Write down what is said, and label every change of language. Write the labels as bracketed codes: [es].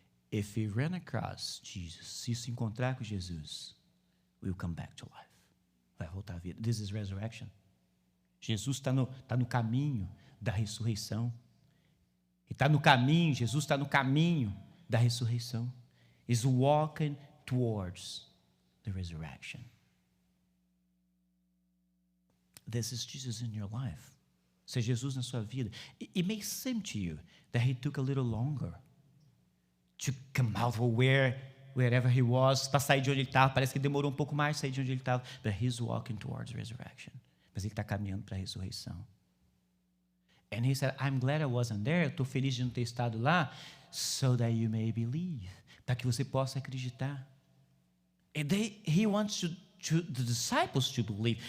[en] If you run across Jesus, [pt] se se encontrar com Jesus, [en] will come back to life. [pt] Vai voltar à vida. [en] This is resurrection. [pt] Jesus está no caminho da ressurreição. Está no caminho, Jesus está no caminho da ressurreição. [en] Is walking towards the resurrection. This is Jesus in your life. [pt] Isso é Jesus na sua vida. [en] It may seem to you that he took a little longer to come out of wherever he was, [pt] para sair de onde ele estava. Parece que demorou um pouco mais para sair de onde ele estava. [en] But he's walking towards resurrection. [pt] Mas ele está caminhando para a ressurreição. [en] And he said, I'm glad I wasn't there. [pt] Eu estou feliz de não ter estado lá, [en] so that you may believe. [pt] Para que você possa acreditar. [en] He wants the disciples to believe.